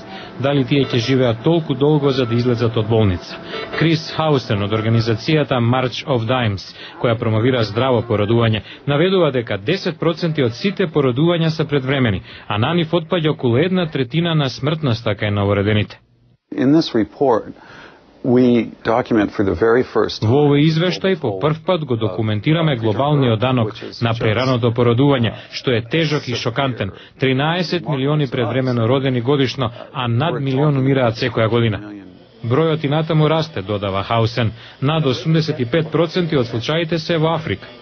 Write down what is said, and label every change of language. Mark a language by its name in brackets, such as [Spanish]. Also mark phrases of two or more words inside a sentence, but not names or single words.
[Macedonian] Дали тие ќе живеат толку долго за да излезат од болница? Крис Хаусен од организацијата March of Dimes, која промовира здраво породување, наведува дека 10% од сите породувања се предвремени, а на нив отпаѓа околу 1/3 на смртноста кај новородените. [English] In this report, we document for the very first time. [Macedonian] Во овој извештај по прв пат го документираме глобалниот данок на прераното породување, што е тежок и шокантен. 13 милиони предвремено родени годишно, а над милион умираат секоја година. Бројот и натаму расте, додава Хаусен. Над 85% од случаите се во Африка.